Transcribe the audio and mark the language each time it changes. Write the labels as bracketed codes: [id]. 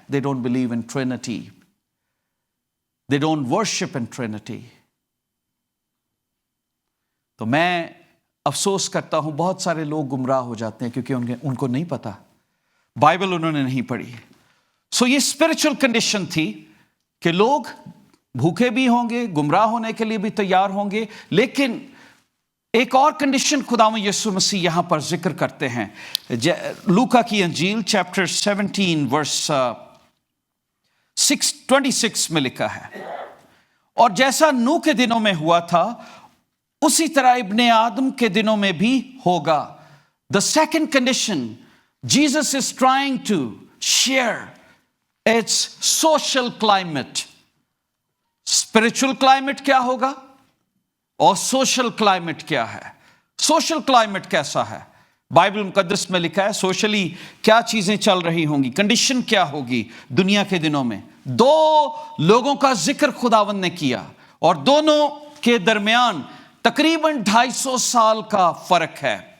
[en] They don't believe in Trinity. They don't worship in Trinity. [ur] تو میں افسوس کرتا ہوں بہت سارے لوگ گمراہ ہو جاتے ہیں کیونکہ ان کو نہیں پتا, بائبل انہوں نے نہیں پڑھی. سو یہ اسپرچل کنڈیشن تھی کہ لوگ بھوکے بھی ہوں گے, گمراہ ہونے کے لیے بھی تیار ہوں گے. لیکن ایک اور کنڈیشن خداوند یسوع مسیح یہاں پر ذکر کرتے ہیں. لوکا کی انجیل چیپٹر 17 ورس 26 میں لکھا ہے, اور جیسا نوح کے دنوں میں ہوا تھا اسی طرح ابن آدم کے دنوں میں بھی ہوگا. [en] The second condition, Jesus is trying to share its social climate. Spiritual climate [ur] کیا ہوگا اور [en] social climate [ur] کیا ہے. [en] Social climate [ur] کیسا ہے؟ بائبل مقدس میں لکھا ہے سوشلی کیا چیزیں چل رہی ہوں گی, کنڈیشن کیا ہوگی دنیا کے دنوں میں. دو لوگوں کا ذکر خداوند نے کیا اور دونوں کے درمیان تقریباً 250 سال کا فرق ہے.